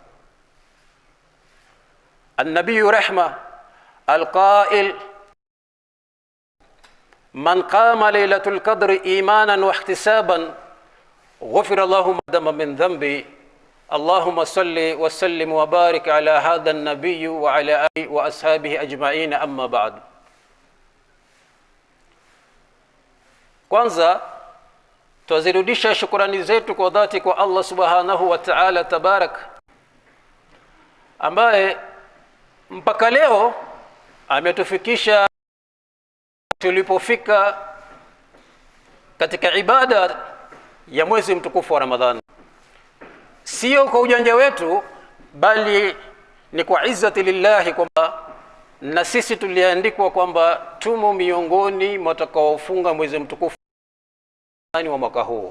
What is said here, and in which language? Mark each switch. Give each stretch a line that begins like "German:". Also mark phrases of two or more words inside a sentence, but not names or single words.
Arabic: النبي رحمة القائل من قام ليلة القدر إيمانا واحتسابا غفر الله ما قدم من ذنبي. اللهم صل وسلم وبارك على هذا النبي وعلى آله وأصحابه أجمعين. أما بعد.
Swahili: Kwanza twazirudisha shukrani zetu kwa dhati kwa Allah
Arabic: سبحانه وتعالى تبارك,
Swahili: ambaye mpaka leo ametufikisha tulipofika katika ibada ya mwezi mtukufu wa Ramadhani, sio kwa ujanja wetu, bali ni kwa
Arabic: عزة لله,
Swahili: kwamba na sisi tuliandikwa kwamba tumo miongoni mtakaofunga mwezi mtukufu wa mwaka huu.